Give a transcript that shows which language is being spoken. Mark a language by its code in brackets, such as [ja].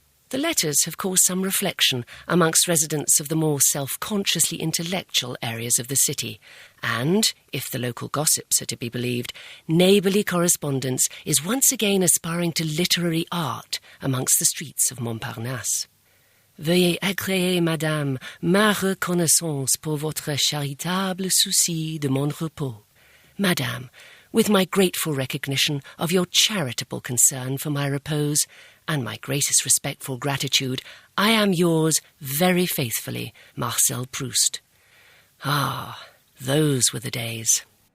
[en] The letters have caused some reflection amongst residents of the more self-consciously intellectual areas of the city, and, if the local gossips are to be believed, neighbourly correspondence is once again aspiring to literary art amongst the streets of Montparnasse. [fr] Veuillez agréer, madame, ma reconnaissance pour votre charitable souci de mon repos. [en] Madame, with my grateful recognition of your charitable concern for my repose, and my greatest respectful gratitude, I am yours very faithfully, Marcel Proust. Ah, those were the days.